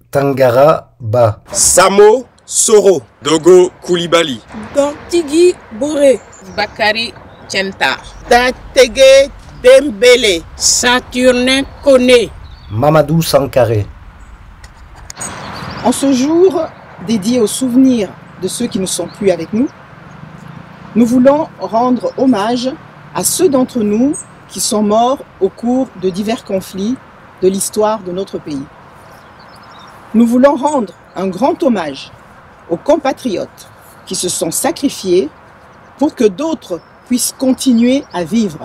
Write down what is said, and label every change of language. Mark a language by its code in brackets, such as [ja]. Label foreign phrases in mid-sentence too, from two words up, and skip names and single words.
[fr] Tangara Ba, Samo Soro, Dogo Koulibaly, Dantigi Boré, Bakary Tienta, Datege Dembélé, Saturnin Koné, Mamadou Sankaré. En ce jour dédié au souvenir de ceux qui ne sont plus avec nous, nous voulons rendre hommage à ceux d'entre nous qui sont morts au cours de divers conflits de l'histoire de notre pays. Nous voulons rendre un grand hommage aux compatriotes qui se sont sacrifiés pour que d'autres puissent continuer à vivre.